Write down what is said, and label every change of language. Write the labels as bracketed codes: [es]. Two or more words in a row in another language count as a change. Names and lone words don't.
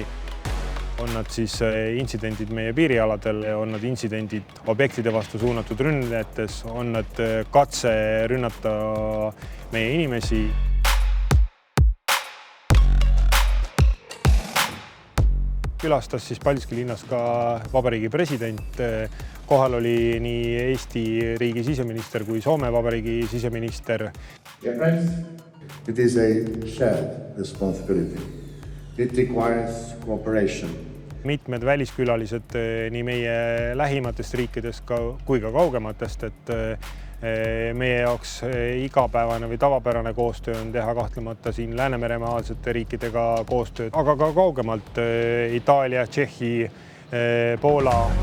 [et] On nad siis intsidendid meie piirialadel, on nad intsidendid objektide vastu suunatud rünnetes, on nad katse rünnata meie inimesi. Külastas siis Paldiski linnas ka vabariigi president. Kohal oli nii Eesti riigi siseminister kui Soome vabariigi siseminister. [en] It is a shared responsibility. It requires cooperation. [et] Mitmed väliskülalised nii meie lähimatest riikidest kui ka kaugematest, et meie jaoks igapäevane või tavapärane koostöö on teha kahtlemata siin Läänemeremaalsete riikidega koostööd, aga ka kaugemalt Itaalia, Tšehhi, Poola.